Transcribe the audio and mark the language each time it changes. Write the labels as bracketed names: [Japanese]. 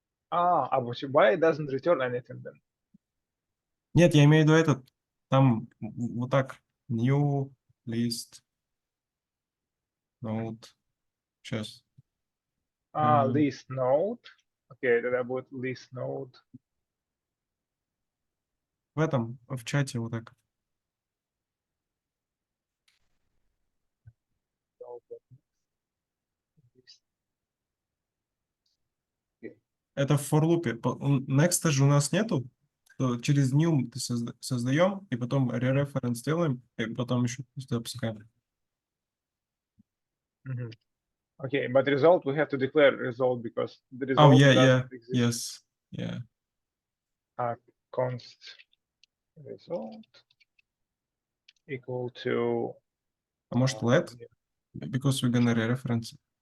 [English] Why it doesn't return anything then? [Russian] Нет, я имею в виду этот, там вот так, new list node. Сейчас. [English] List node. Okay, [Russian] тогда будет [English] list node. [Russian] В этом, в чате вот так. [English] List. [Russian] Это в for loop. Next же у нас нету. То через new создаем, и потом re-reference делаем, и потом еще запускаем. Mhm. [English] Okay, but result, we have to declare result because the Oh, result yeah, doesn't exist. yes, yeah. Const result equal to [Russian] А может [English] let? Because we're gonna re-reference.